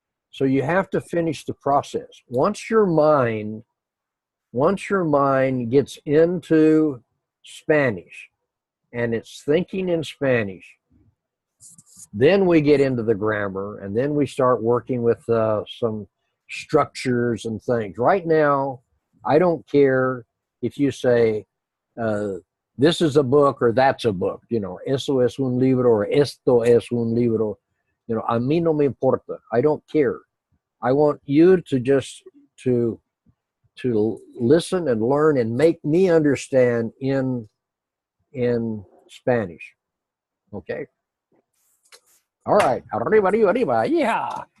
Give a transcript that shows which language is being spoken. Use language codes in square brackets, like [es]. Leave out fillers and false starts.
[en] So you have to finish the process. Once your mind gets into Spanish and it's thinking in Spanish, then we get into the grammar, and then we start working with some structures and things. Right now, I don't care if you say, this is a book or that's a book. [es] Eso es un libro or esto es un libro. A mí no me importa. [en] I don't care. I want you to just to listen and learn and make me understand in Spanish. Okay? All right. [es] Arriba, arriba, arriba. [en] Yeah.